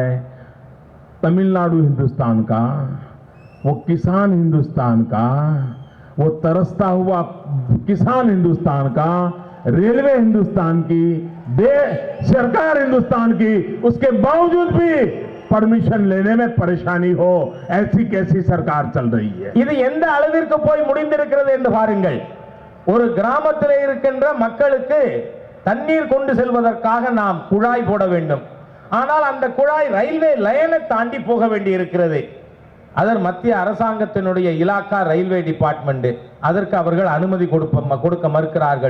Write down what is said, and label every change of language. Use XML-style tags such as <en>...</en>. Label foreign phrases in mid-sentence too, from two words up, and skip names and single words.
<hi>तमिलनाडु हिंदुस्तान का, वो किसान हिंदुस्तान का, वो तरसता हुआ किसान हिंदुस्तान का, रेलवे हिंदुस्तान की, सरकार हिंदुस्तान की, उसके बावजूद भी परमिशन लेने में परेशानी हो, ऐसी कैसी सरकार चल रही है?</hi> <ta>இது எந்த அளவிற்கு போய் முடிந்திருக்கிறது என்று பாருங்கள். ஒரு கிராமத்தில் இருக்கின்ற மக்களுக்கு தண்ணீர் கொண்டு செல்வதற்காக நாம் குழாய் போட வேண்டும். ஆனால் அந்த குழாய் ரயில்வே லைனை தாண்டி போக வேண்டி இருக்கிறது. அதர் மத்திய அரசாங்கத்தினுடைய இலாக்கா</ta> <en>railway department,</en> <ta>அதற்கு அவர்கள் அனுமதி கொடுக்க மறுக்கிறார்கள்.</ta>